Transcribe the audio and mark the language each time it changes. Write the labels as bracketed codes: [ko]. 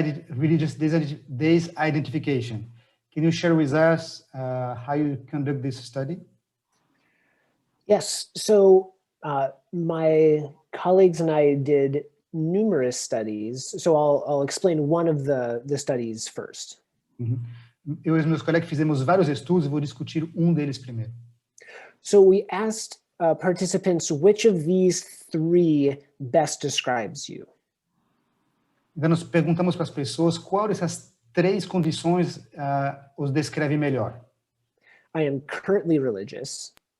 [en] Religious disidentification. Can you share with us how you conduct this study? Yes, so my colleagues and I did numerous studies. So I'll explain one of the studies first. [pt] Eu e meus colegas fizemos vários estudos e vou discutir deles primeiro. [en] So we asked participants which of these three best describes you. [pt] Então nós perguntamos para as pessoas qual dessas três condições os descreve melhor. [en] I am currently religious.